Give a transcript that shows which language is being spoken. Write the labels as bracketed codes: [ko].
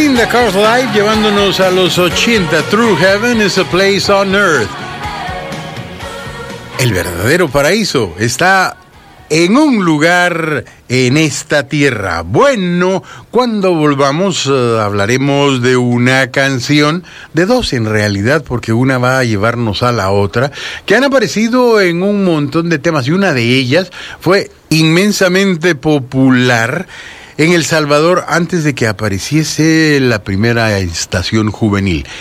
[es] Cars Live llevándonos a los 80. [en] True Heaven is a place on earth. [es] El verdadero paraíso está en un lugar en esta tierra. Bueno, cuando volvamos hablaremos de una canción, de dos en realidad, porque una va a llevarnos a la otra, que han aparecido en un montón de temas y una de ellas fue inmensamente popular en El Salvador, antes de que apareciese la primera estación juvenil.